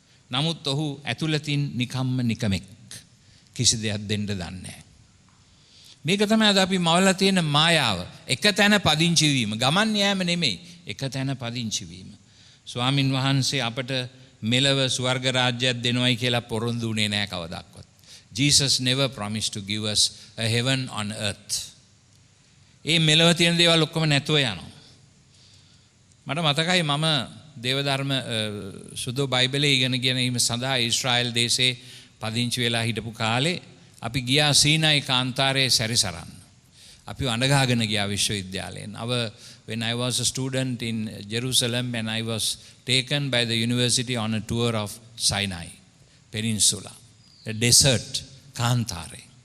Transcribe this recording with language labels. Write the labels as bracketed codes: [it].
[si] නමුත් ඔහු ඇතුළතින් නිකම්ම නිකමෙක්. කිසි දෙයක් දෙන්න දන්නේ නැහැ. මේක තමයි අද අපි මවලා තියෙන මායාව. එක තැන පදිංචි වීම, ගමන් යෑම නෙමෙයි, එක තැන පදිංචි වීම. ස්වාමින් වහන්සේ අපට මෙලව ස්වර්ග රාජ්‍යයක් දෙනවයි කියලා පොරොන්දු වුණේ නැහැ කවදාවත්. [en] Jesus never promised to give us a heaven on earth. [si] ඒ මෙලව තියෙන දේවල් ඔක්කොම නැතුව යනවා. මට මතකයි මම දේවධර්ම සුදු බයිබලයේ ඉගෙන ගැනීම සඳහා ඊශ්‍රායල් දේශේ පදිංචි වෙලා හිටපු කාලේ අපි ගියා සීනයි කාන්තාරයේ සැරිසරන්න. අපි අඬගහගෙන ගියා විශ්වවිද්‍යාලයෙන්. [en] When I was a student in Jerusalem and I was taken by the university on a tour of Sinai Peninsula, the desert [si] කාන්තාරේ.